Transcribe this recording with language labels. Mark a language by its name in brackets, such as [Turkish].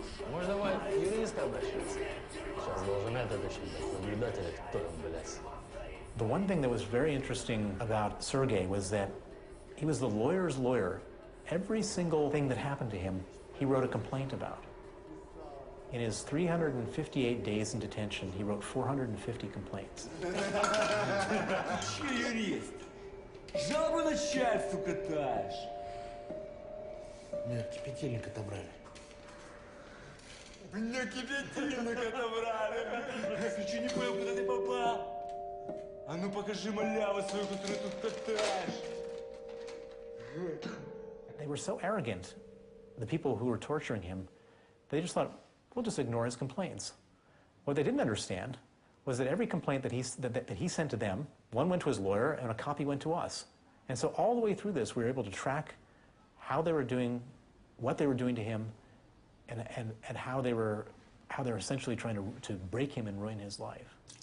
[Russian] Может, давай юриста обращаться? Сейчас должен этот еще быть, наблюдатель, кто там, блядь. [English] The one thing that was very interesting about Sergei was that he was the lawyer's lawyer. Every single thing that happened to him, he wrote a complaint about. In his 358 days in detention, he wrote 450 complaints. [Russian] Че, юрист? Жалобу начальству катаешь? Меня кипятильник отобрали. Меня кипятильник отобрали. Я что, не понял, куда ты попал? А ну покажи маляву свою, которую тут катаешь. [English] They were so arrogant, the people who were torturing him, they just thought, we'll just ignore his complaints. What they didn't understand was that every complaint that he sent to them, one went to his lawyer and a copy went to us. And so all the way through this, we were able to track how they were doing, what they were doing to him, and how they were essentially trying to break him and ruin his life.